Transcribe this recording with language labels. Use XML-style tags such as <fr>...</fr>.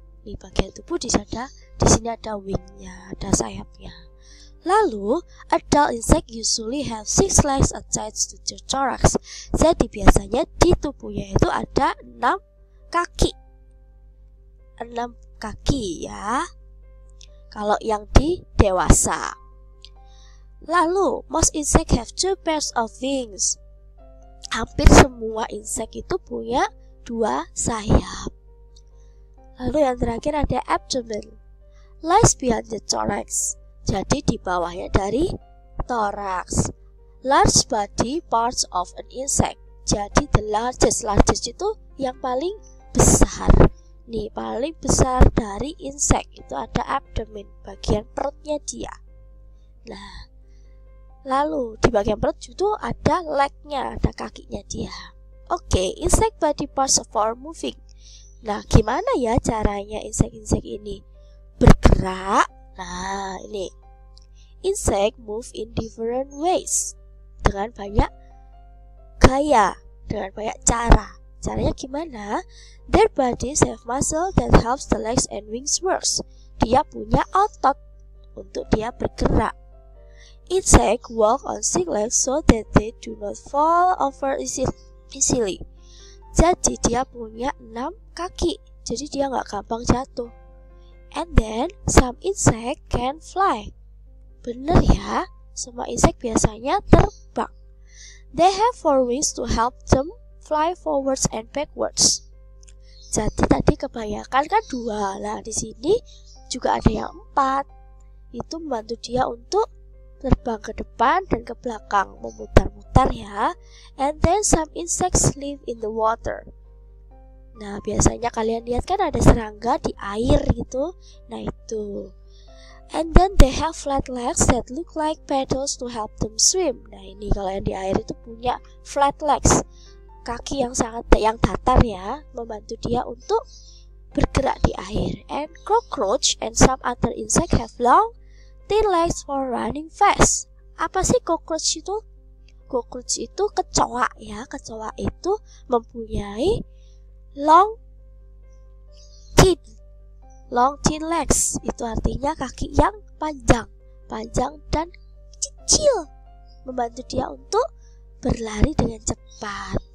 <id>Ini bagian tubuh di sini ada wingnya, ada sayapnya.</id> <en>Lalu, adult insect usually have 6 legs attached to the thorax.</en> <id>Jadi biasanya di tubuhnya itu ada 6 kaki. 6 kaki ya. Kalau yang di dewasa.</id> <en>Lalu, most insect have 2 pairs of wings.</en> <id>Hampir semua insect itu punya 2 sayap. Lalu yang terakhir ada abdomen.</id> <en>Lies beyond the thorax.</en> <id>Jadi di bawahnya dari thorax.</id> <en>Large body parts of an insect.</en> <id>Jadi</id> <en>the largest</en> <id>itu yang paling besar. Nih paling besar dari insect itu ada abdomen, bagian perutnya dia. Nah, lalu di bagian perut itu ada legnya, ada kakinya dia.</id> <en>Oke, insect body parts for moving.</en> <id>Nah, gimana ya caranya insect ini bergerak? Nah, ini</id> <en>insect move in different ways,</en> <id>dengan banyak gaya, dengan banyak cara. Caranya gimana?</id> <en>Their bodies have muscle that helps the legs and wings works.</en> <id>Dia punya otot untuk dia bergerak.</id> <en>Insect walk on 6 legs so that they do not fall over easily.</en> <id>Jadi dia punya 6 kaki, jadi dia nggak gampang jatuh.</id> <en>And then, some insect can fly.</en> <id>Bener ya, semua insect biasanya terbang.</id> <en>They have 4 wings to help them fly forwards and backwards.</en> <id>Jadi tadi kebanyakan kan 2. Nah, di sini juga ada yang 4. Itu membantu dia untuk terbang ke depan dan ke belakang, memutar-mutar ya.</id> <en>And then some insects live in the water.</en> <id>Nah, biasanya kalian lihat kan ada serangga di air gitu. Nah, itu.</id> <en>And then they have flat legs that look like paddles to help them swim.</en> <id>Nah, ini kalau yang di air itu punya</id> <en>flat legs.</en> <id>Kaki yang datar ya, membantu dia untuk bergerak di air.</id> <en>And cockroach and some other insect have long, thin legs for running fast.</en> <id>Apa sih cockroach itu? Cockroach itu kecoa ya. Kecoa itu mempunyai</id> <en>long thin legs.</en> <id>Itu artinya kaki yang panjang dan kecil, membantu dia untuk berlari dengan cepat.</id>